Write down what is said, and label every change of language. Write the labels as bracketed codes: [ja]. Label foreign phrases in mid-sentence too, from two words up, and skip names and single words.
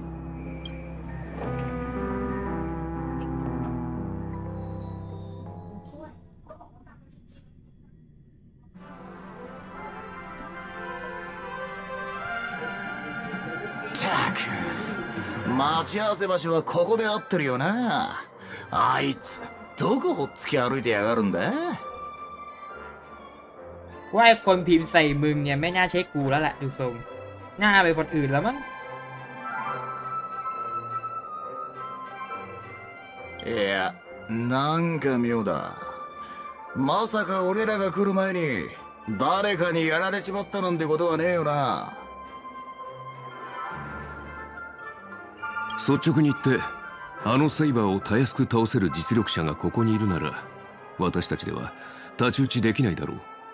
[ja] ったく、待ち合わせ場所はここで合ってるよな。あいつどこほっつき歩いてやがるんだ。 [th] ว่าไอ้คนพิมพ์ใส่มึงเนี่ยไม่น่าใช่กูแล้วแหละดูทรงน่าเป็นคนอื่นแล้วมั้ง [ja] いや、なんか妙だ。まさか俺らが来る前に誰かにやられちまったなんてことはねえよな。率直に言ってあのセイバーをたやすく倒せる実力者がここにいるなら私たちでは太刀打ちできないだろう。